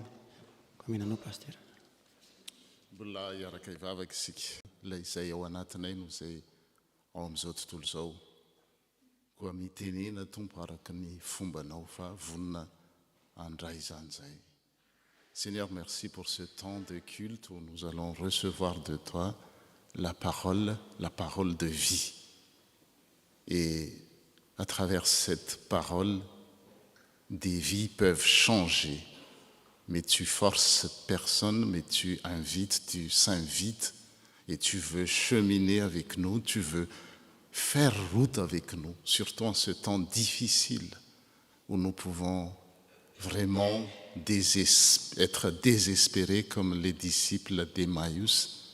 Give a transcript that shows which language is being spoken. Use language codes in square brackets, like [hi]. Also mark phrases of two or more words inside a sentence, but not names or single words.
[mg] Ko menanao paster. Mbola hiaraka hivavaka isika ilay izay ao anatinay no izay ao amin'izao tontolo izao. Koa mitenena tompo araka ny fombanao fa vonina andray izany izay. [fr] Seigneur, merci pour ce temps de culte où nous allons recevoir de toi la parole de vie. Et à travers cette parole, des vies peuvent changer. Mais tu forces personne, mais tu invites, tu s'invites et tu veux cheminer avec nous, tu veux faire route avec nous, surtout en ce temps difficile où nous pouvons vraiment être désespérés comme les disciples d'Emmaüs.